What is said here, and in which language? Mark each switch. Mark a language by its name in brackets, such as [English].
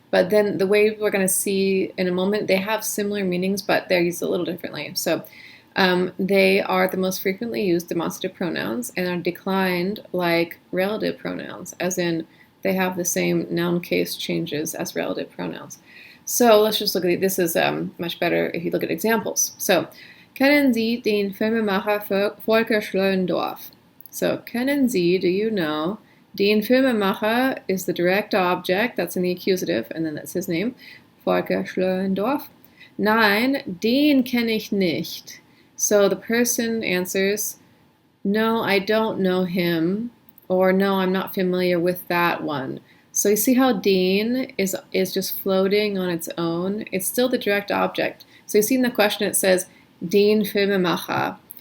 [English] But then the way we're going to see in a moment, they have similar meanings, but they're used a little differently. So they are the most frequently used demonstrative pronouns and are declined like relative pronouns, as in they have the same noun case changes as relative pronouns. So let's just look at it. This is much better if you look at examples. [German] So, kennen Sie den Filmemacher Volker Schlöndorff? [English] So, [German] kennen Sie, [English] do you know? Den Filmemacher is the direct object, that's in the accusative, and then that's his name, Volker Schlöndorff. [German] Nein, den kenne ich nicht. [English] So the person answers, no, I don't know him, or no, I'm not familiar with that one. So you see how den is just floating on its own? It's still the direct object. So you see in the question it says, den Filmemacher.